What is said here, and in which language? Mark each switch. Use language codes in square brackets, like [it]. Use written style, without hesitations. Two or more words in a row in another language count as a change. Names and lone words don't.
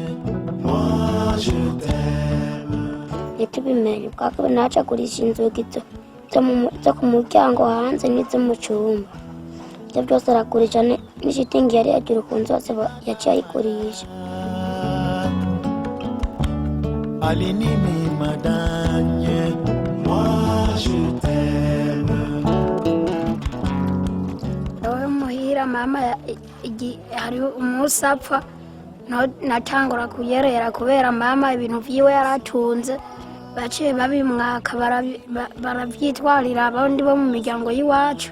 [rn] Ntitubimenye bwa kabiri naca agurisha inzugi zo ku muryango hanze n'izo mu cyumba. Ibyo byose aragurisha n'ishitingi yari hejuru ku nzu yose yaciye ayigurisha. Alinini madanye, [fr] moi je t'aime. [rn] Ewe muhira mama hariho umunsi apfa natangura kuyerera kubera mama ibintu vyiwe yaratunze baciye babimwaka baravyitwarira abandi bo mu miryango y'iwacu.